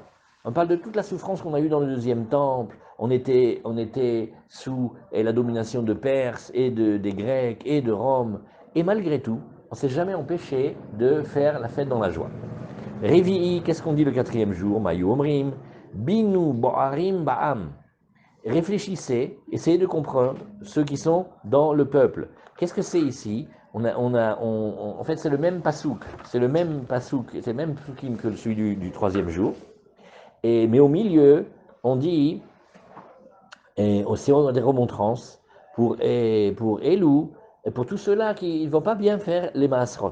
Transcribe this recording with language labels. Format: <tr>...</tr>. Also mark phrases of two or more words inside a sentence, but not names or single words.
<fr>On parle de toute la souffrance qu'on a eue dans le deuxième temple. On était sous la domination de Perse et des Grecs et de Rome. Et malgré tout, on ne s'est jamais empêché de faire la fête dans la joie. Révi'i, qu'est-ce qu'on dit le quatrième jour?</fr> <he>מה היו אומרים בינו בוערים בעם.</he> <fr>Réfléchissez, essayez de comprendre ceux qui sont dans le peuple. Qu'est-ce que c'est ici? En fait, c'est le même pasouk, c'est le même pasukim que celui du troisième jour. Mais au milieu, on dit, aussi on a des remontrances pour Elou, et pour tous ceux-là qui ne vont pas bien faire les maasrot.</fr>